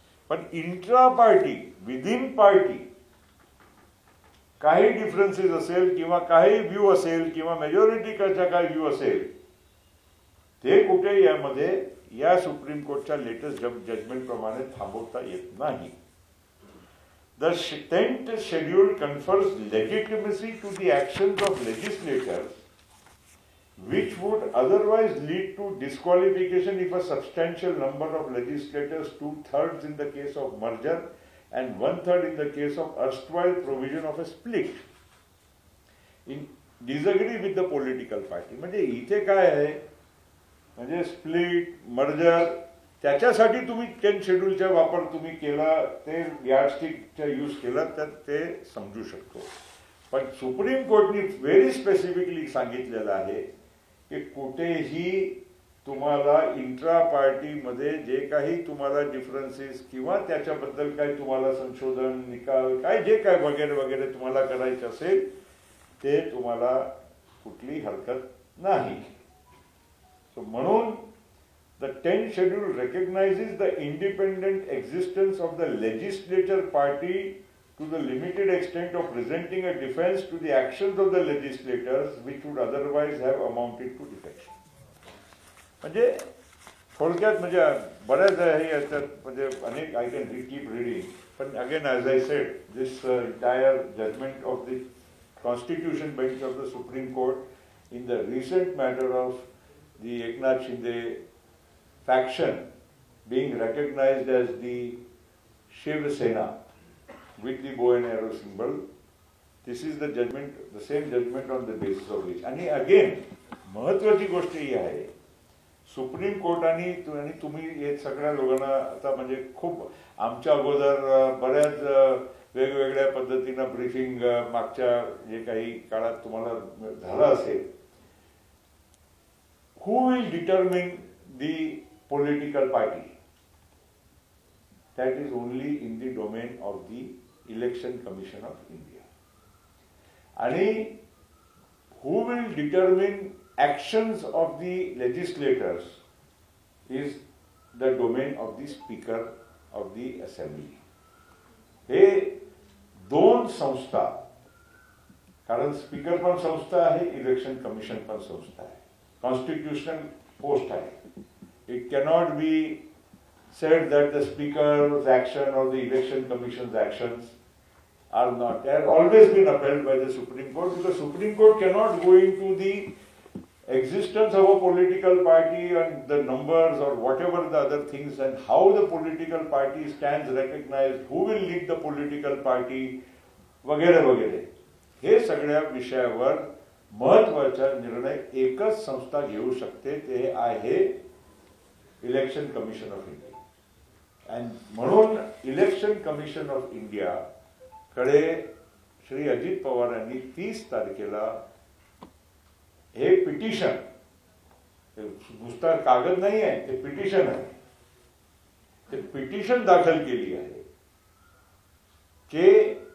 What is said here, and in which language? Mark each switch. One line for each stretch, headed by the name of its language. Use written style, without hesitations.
Marathi: पण intra party within party काही differences असेल किंवा काही व्ह्यू असेल किंवा मेजॉरिटीचा काही व्ह्यू असेल, ते कुठे यामध्ये या सुप्रीम कोर्टच्या लेटेस्ट जजमेंट प्रमाणे थांबवता येत नाही.
English: The 10th schedule confers legitimacy to the actions of legislators which would otherwise lead to disqualification if a substantial number of legislators, 2/3 in the case of merger and 1/3 in the case of erstwhile provision of a split, disagree with the political party.
Marathi: म्हणजे इथे काय आहे, म्हणजे split merger त्याच्यासाठी तुम्ही 10th शेड्यूलचा वापर तुम्ही केला, ते यार्डस्टिकचा यूज केला तर ते समजू शकतो. पण सुप्रीम कोर्टने व्हेरी स्पेसिफिकली सांगितलेलं आहे की कुठेही तुम्हाला इंट्रा पार्टीमध्ये जे काही तुम्हाला डिफरन्सेस किंवा त्याच्याबद्दल काही तुम्हाला संशोधन निकाल काय जे काय वगैरे वगैरे तुम्हाला करायचं असेल ते तुम्हाला कुठली हरकत नाही. म्हणून
English: The 10th schedule recognizes the independent existence of the legislature party to the limited extent of presenting a defense to the actions of the legislators which would otherwise have amounted to defection.
Marathi: म्हणजे थोडक्यात म्हणजे बऱ्याच हे याच्यात म्हणजे अनेक
English: I can keep reading, but again as I said, this entire judgment of the Constitution bench of the Supreme Court in the recent matter of the Eknath Shinde faction being recognized as the Shiv Sena with the bow and arrow symbol. This is the judgment, the same judgment on the basis of which.
Marathi: आणि again महत्वाची गोष्ट ही आहे, supreme कोर्टाने आणि तुम्ही हे सगळ्या लोकांना आता म्हणजे खूप आमच्या अगोदर बऱ्याच वेगवेगळ्या पद्धतीनं ब्रीफिंग मागच्या जे काही काळात तुम्हाला झालं असेल.
English: Who will determine the political party? That is only in the domain of the Election Commission of India. And who will determine actions of the legislators is the domain of the Speaker of the Assembly.
Marathi: हे दोन संस्था, कारण speaker पण संस्था आहे, election commission पण संस्था आहे, कॉन्स्टिट्यूशनल पोस्ट आहे.
English: It cannot be said that the Speaker's action or the Election Commission's actions are not. They have always been upheld by the Supreme Court, because Supreme Court cannot go into the existence of a political party and the numbers or whatever the other things and how the political party stands recognized, who will lead the political party,
Marathi: वगैरे वगैरे. हे सगळ्या विषयावर महत्त्वाचा निर्णय एकच संस्था घेऊ शकते, ते आहे इलेक्शन कमिशन ऑफ इंडिया. आणि म्हणून इलेक्शन कमिशन ऑफ इंडिया कडे श्री अजित पवार यांनी 30 तारखेला हे पिटिशन, नुसता कागद नाही आहे, ते पिटिशन आहे, ते पिटिशन दाखल केली आहे की